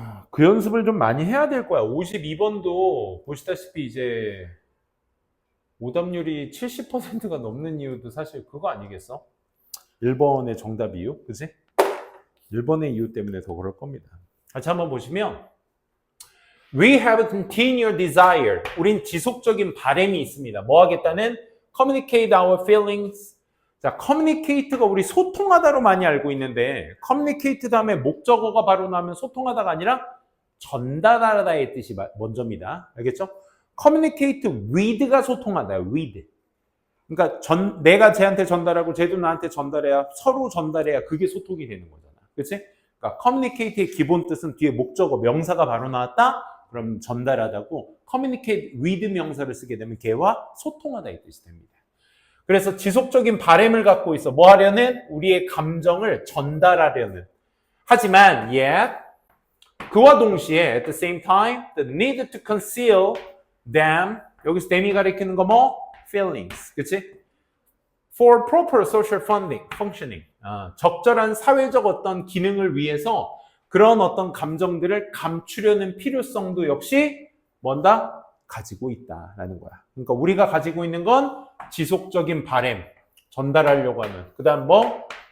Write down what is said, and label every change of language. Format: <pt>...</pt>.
<ko>그 연습을 좀 많이 해야 될 거야. 52번도 보시다시피 이제 오답률이 70%가 넘는 이유도 사실 그거 아니겠어? 1번의 정답 이유, 그치? 1번의 이유 때문에 더 그럴 겁니다. 같이 한번 보시면</ko> <en>We have a continued desire.</en> <ko>우린 지속적인 바람이 있습니다. 뭐 하겠다는?</ko> <en>Communicate our feelings.</en> <ko>자, communicate가 우리 소통하다로 많이 알고 있는데 communicate 다음에 목적어가 바로 나오면 소통하다가 아니라 전달하다의 뜻이 먼저입니다. 알겠죠? communicate with가 소통하다.</ko> <en>with.</en> <ko>그러니까 내가 쟤한테 전달하고 쟤도 나한테 전달해야 서로 전달해야 그게 소통이 되는 거잖아. 그렇지? 그러니까 communicate의 기본 뜻은 뒤에 목적어 명사가 바로 나왔다. 그럼 전달하다고 communicate with 명사를 쓰게 되면 걔와 소통하다의 뜻이 됩니다. 그래서 지속적인 바람을 갖고 있어. 뭐 하려는? 우리의 감정을 전달하려는. 하지만</ko> <en>yet</en> <ko>그와 동시에</ko> <en>at the same time the need to conceal them.</en> <ko>여기서 them이 가리키는 거 뭐?</ko> <en>feelings.</en> <ko>그치?</ko> <en>for proper social functioning.</en> <ko>적절한 사회적 어떤 기능을 위해서 그런 어떤 감정들을 감추려는 필요성도 역시 뭔다? 가지고 있다라는 거야. 그러니까 우리가 가지고 있는 건 지속적인 바람, 전달하려고 하는, 그 다음 뭐?</ko>